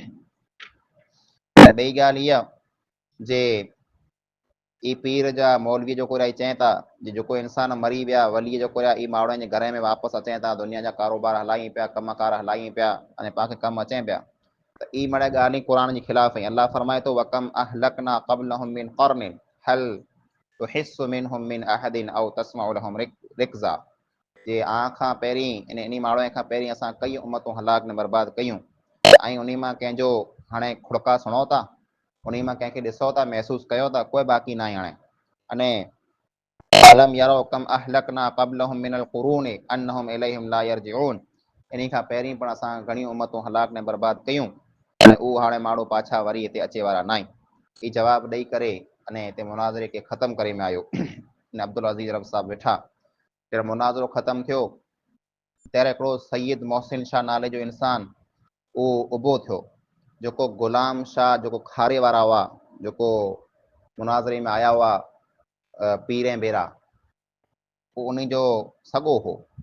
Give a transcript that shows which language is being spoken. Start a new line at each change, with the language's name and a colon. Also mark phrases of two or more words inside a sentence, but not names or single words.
Sindhi: ऐं ॿई ॻाल्हि इहा जे ई पीर जा मौलवी जेको रही चवनि था जेको इंसान मरी विया वली जेको रहिया ई माण्हुनि जे घर में वापसि अचनि था, दुनिया जा कारोबार हलायूं पिया, कमकार हलायूं पिया अने पाण खे कमु अचनि पिया। त ई मड़े ॻाल्हि क़ुरान जे ख़िलाफ़ आई। अल्लाह फरमाए थो
Arabic: وكم أهلكنا قبلهم من قرن هل تحس منهم من أحد أو تسمع لهم ركزا,
Sindhi: जे खां पहिरीं इन माण्हूअ खां पहिरीं असां कई उम्मतूं हलाक ने बर्बाद कयूं ऐं उन मां कंहिंजो हाणे खुड़का सुणो था, उन मां कंहिंखे ॾिसो था, महसूसु कयो था, कोई बाक़ी न आहे हाणे।
Arabic: अने ألم يروا كم أهلكنا قبلهم من القرون أنهم إليهم لا يرجعون,
Sindhi: इन खां पहिरीं पण असां घणियूं उम्मतूं हलाक ने बर्बाद कयूं ऐं उहो हाणे माण्हू पाछा वरी हिते अचे वारा न आहिनि। ही जवाबु ॾेई करे अने हिते मुनाज़रे खे ख़तमु करे में आयो। अब्दुल अज़ीज़ रब साहब वेठा जॾहिं मुनाज़रो ख़तमु थियो ત્યારે हिकिड़ो सैयद मोहसिन शाह नाले जो इंसान उहो उभो थियो, जेको ग़ुलाम शाह जेको खारे वारा हुआ, जेको मुनाज़रे में आया हुआ पीर ऐं भेरा, उहो उन जो सॻो हो।